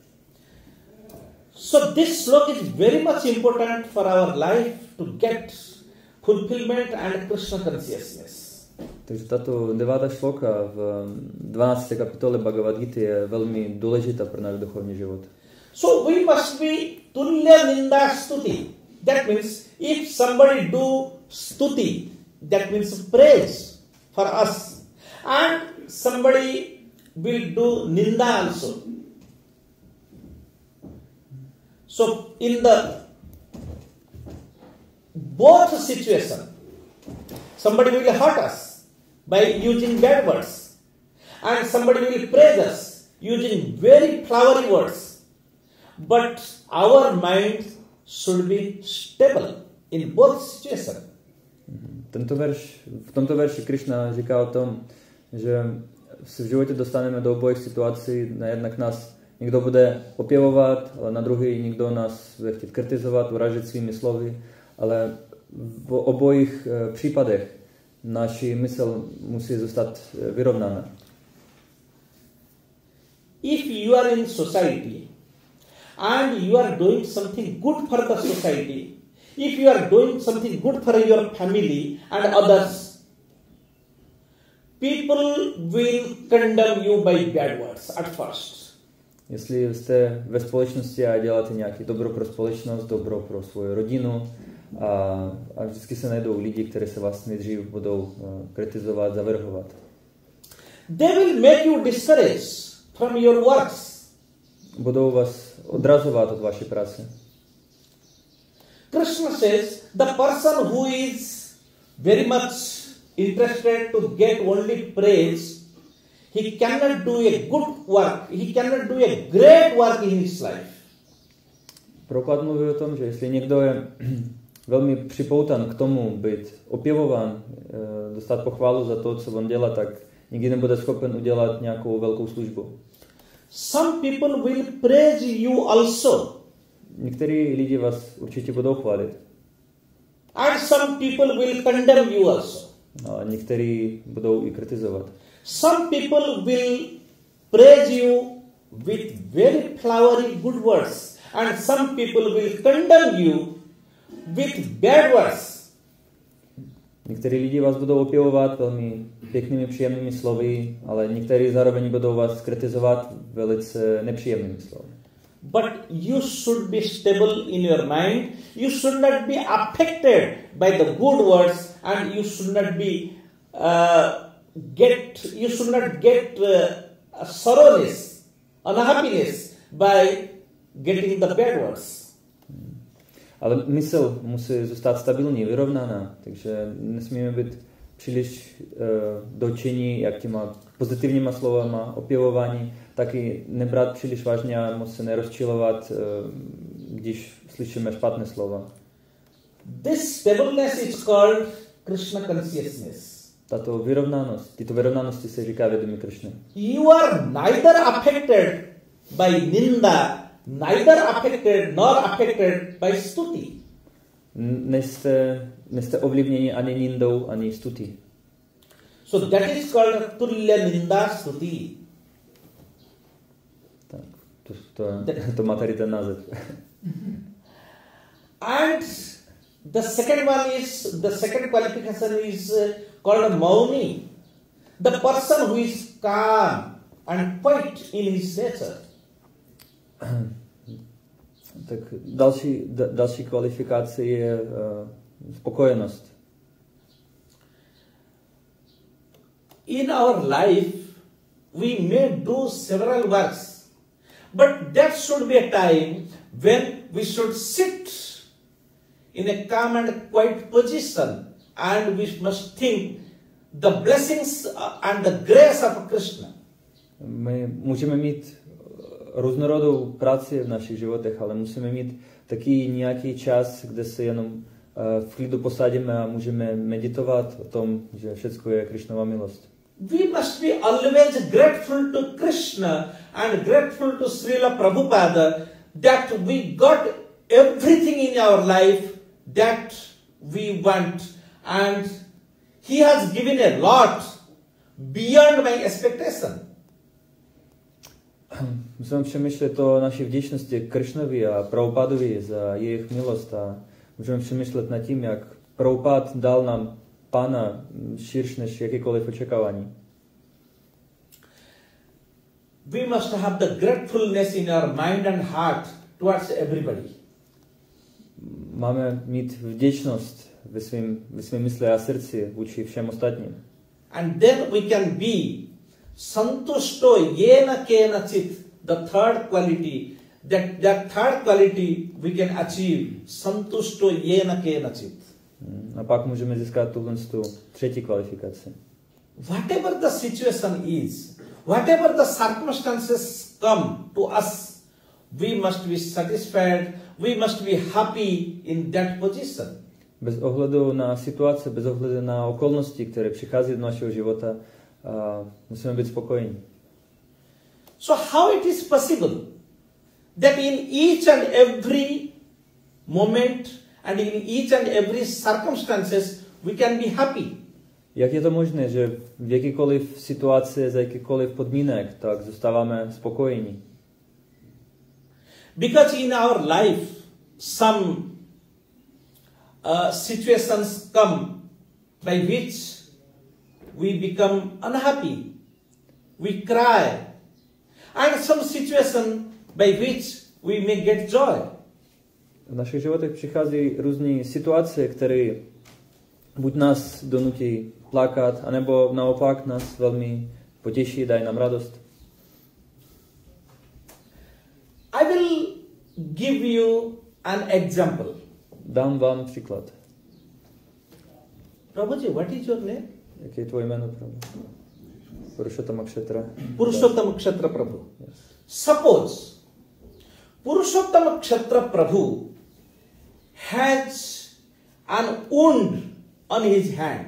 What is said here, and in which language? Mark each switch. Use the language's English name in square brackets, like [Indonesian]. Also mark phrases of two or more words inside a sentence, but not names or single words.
[English] So this sloka is very much important for our life to get fulfillment and Krishna consciousness. [Czech] Takže tato 9. šloka v 12. kapitole Bhagavad Gita je velmi důležitá pro náš duchovní život. [English] So we must be [Sanskrit] tulya ninda stuti. [English] That means if somebody do stuti, that means praise for us, and somebody will do ninda also. So in the both situation, somebody will hurt us by using bad words, and somebody will praise us using very flowery words. But our mind should be stable in both situations. [Czech] V tomto verši Krišna říká o tom, že se v životě dostaneme do obojích situací. Na jednak nás někdo bude opěvovat, ale na druhý někdo nás bude chtít kritizovat, uražit svými slovy, ale v obojích případech naši mysl musí zůstat vyrovnaná. [English] If you are in society and you are doing something good for the society, if you are doing something good for your family and others, people will condemn you by bad words at first. [Czech] Jestli jste ve společnosti a děláte nějaké dobro pro společnost, dobro pro svou rodinu a vždycky se najdou lidi, kteří se vás nejdřív budou kritizovat, zavrhovat. [English] They will make you discouraged from your works. [Czech] Budou vás odrazovat od vaší práce. [English] Krishna says the person who is very much interested to get only praise, he cannot do a good work, he cannot do a great work in his life. [Czech] Prabhupada mluví o tom, že jestli někdo je velmi připoutan k tomu být opěvován, dostat pochválu za to, co on dělá, tak nikdy nebude schopen udělat nějakou velkou službu. [English] Some people will praise you also. [Czech] Některý lidi vás určitě budou chválit. [English] And some people will condemn you also. [Czech] A některý budou i kritizovat. [English] Some people will praise you with very flowery good words. And some people will condemn you with bad words. [Czech] Někteří lidi vás budou opěvovat velmi pěknými, příjemnými slovy, ale někteří zároveň budou vás kritizovat velice nepříjemnými slovy. [English] But you should be stable in your mind. You should not be affected by the good words, and you should not be get sorrowness, unhappiness by getting the bad words. [Czech] Ale mysl musí zůstat stabilní, vyrovnaná, takže nesmíme být příliš dotčení jak těma pozitivníma slovama, opěvování, taky nebrat příliš vážně a moc se nerozčilovat, když slyšíme špatné slova. [English] This stableness is called Krishna consciousness. [Czech] Tato vyrovnanost, tyto vyrovnanosti se říká vědomí Krišny. [English] You are neither affected by ninda, neither affected nor affected by stuti. [Czech] Nejste ovlivněni ani nindou, ani stuti. [English] So that is called [Sanskrit] tulya ninda stuti. [Czech] Tak, to má tady ten název. [English] And the second qualification is called mauni. The person who is calm and quiet in his nature. [Czech] Tak další kvalifikace je spokojenost. [English] In our life, we may do several works, but that should be a time when we should sit in a calm and quiet position, and we must think the blessings and the grace of Krishna. [Czech] My můžeme mít různorodou práci v našich životech, ale musíme mít taky nějaký čas, kde se jenom v klidu posadíme a můžeme meditovat o tom, že všechno je Krišnova milost. [English] We must be always grateful to Krishna and grateful to Srila Prabhupada that we got everything in our life that we want, and he has given a lot beyond my expectation. [Czech] Musíme přemýšlet o naší vděčnosti Krišnovi a Prabhupadovi za jejich milost a můžeme přemýšlet nad tím, jak Prabhupád dal nám Pána širší než jakýkoliv očekávání. [English] We must have the gratefulness in our mind and heart towards everybody. [Czech] Máme mít vděčnost ve svém mysli a srdci vůči všem ostatním. [English] And then we can be [Sanskrit] santusto yena kenachit, [English] the third quality. That third quality we can achieve, [Sanskrit] santusto yena kenachit. [Czech] A pak můžeme získat tu třetí kvalifikaci. [English] Whatever the situation is, whatever the circumstances come to us, we must be satisfied, we must be happy in that position. [Czech] Bez ohledu na situace, bez ohledu na okolnosti, které přichází do našeho života, musíme být spokojení. [English] So how it is possible that in each and every moment and in each and every circumstances we can be happy? [Czech] Jak je to možné, že v jakýkoliv situaci, za jakýkoliv podmínek, tak zůstáváme spokojení? [English] Because in our life some situations come by which we become unhappy, we cry, and some situation by which we may get joy. [Czech] V našich životech přichází různé situace, které buď nás donutí plakat, anebo naopak nás velmi potěší, dají nám radost. [English] I will give you an example. [Czech] Dám vám příklad. [English] Prabhuji, what is your name? [Czech] Jaké je tvoje jméno, Prabhu? Purušottama Kshetra. [English] Purushottam Kshetra Prabhu. Suppose Purushottam Kshetra Prabhu has an wound on his hand.